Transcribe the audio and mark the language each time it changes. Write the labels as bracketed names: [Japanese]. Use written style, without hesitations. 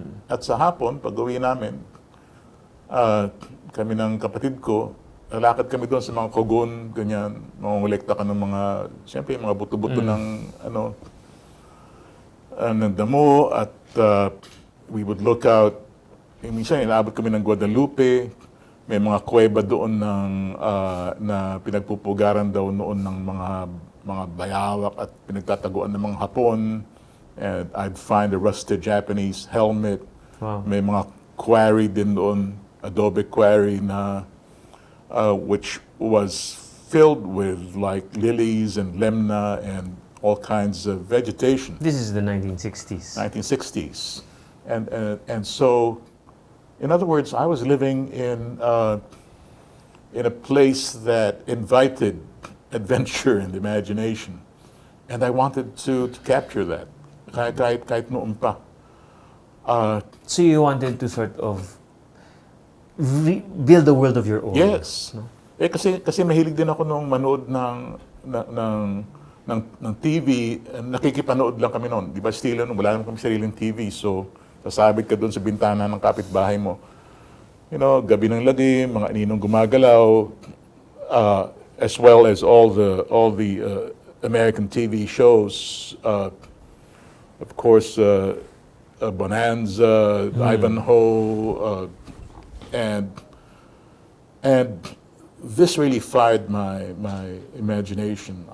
[Filipino] At sa hapon, pag uwi namin, kami ng kapatid ko, lalakad kami doon sa mga kogon, ganyan, mangongolekta ka ng mga, siyempre, mga buto-buto ng, ng damo, at [English] we would look out. [Filipino] Minsan, inaabot kami ng Guadalupe, may mga kuweba doon na pinagpupugaran daw noon ng mga bayawak at pinagtataguan ng mga Hapon. [English] And I'd find a rusted Japanese helmet. Wow. [Filipino] May mga quarry din doon, [English] adobe quarry na which was filled with like lilies and lemna and all kinds of vegetation. This is the 1960s. 1960s. And so, in other words, I was living in a place that invited adventure and imagination. And I wanted to capture that, [Filipino] kahit noon pa. [English] So you wanted to sort of build a world of your own. Yes. No? [Filipino] Kasi mahilig din ako nung manood ng TV. Nakikipanood lang kami noon. Di ba, estilo nung wala naman kami sariling TV. So, sasabit ka doon sa bintana ng kapitbahay mo. Gabi ng ladim, mga aninong gumagalaw, [English] as well as all the American TV shows. Of course, Bonanza, Ivanhoe, and this really fired my imagination.